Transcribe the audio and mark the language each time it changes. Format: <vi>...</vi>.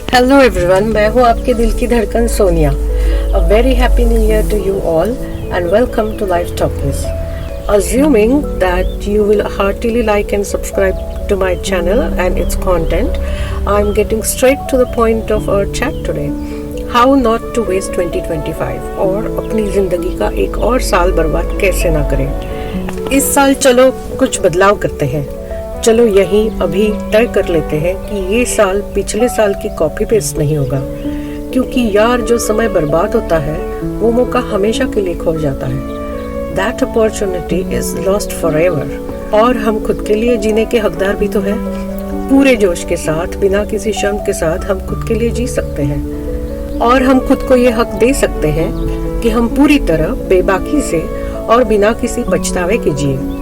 <en>hello everyone,</en> <hi>मैं हूँ आपके दिल की धड़कन</hi> <en>Sonia. A very happy new year to you all and welcome to life talkies. Assuming that you will heartily like and subscribe to my channel and its content, I'm getting straight to the point of our chat today. How not to waste 2025</en> <hi>और अपनी जिंदगी का एक और साल बर्बाद कैसे ना करें। इस साल चलो कुछ बदलाव करते हैं। चलो यहीं अभी तय कर लेते हैं कि ये साल पिछले साल की कॉपी पेस्ट नहीं होगा, क्योंकि यार जो समय बर्बाद होता है वो मौका हमेशा के लिए खो जाता है।</hi> <en>That opportunity is lost forever।</en> <hi>और हम खुद के लिए जीने के हकदार भी तो हैं। पूरे जोश के साथ, बिना किसी शर्म के साथ हम खुद के लिए जी सकते हैं और हम खुद को ये हक दे सकते हैं कि हम पूरी तरह बेबाकी से और बिना किसी पछतावे के जिए।</hi>